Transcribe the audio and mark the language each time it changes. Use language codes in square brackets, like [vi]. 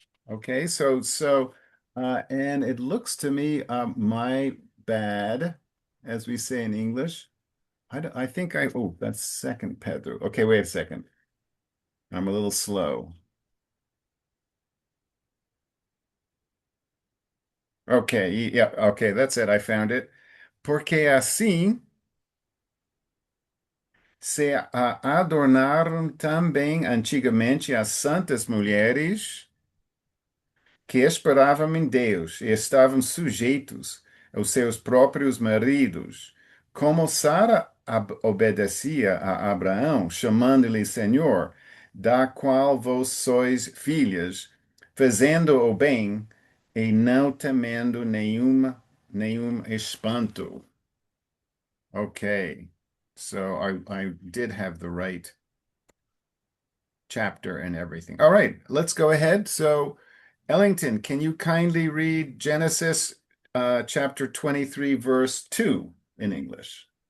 [en] Okay, and it looks to me, my bad, as we say in English. I think oh, that's second Pedro. Okay, wait a second. I'm a little slow. Okay, yeah, okay, that's it. I found it. [pt] Porque assim se adornaram também antigamente as santas mulheres que esperavam em Deus e estavam sujeitos aos seus próprios maridos, como Sara obedecia a Abraão, chamando-lhe Senhor, da qual vós sois filhas, fazendo o bem e não temendo nenhum espanto. [en] Okay, so I did have the right chapter and everything. All right, let's go ahead. So, Ellington, can you kindly read Genesis chapter 23, verse 2 in English?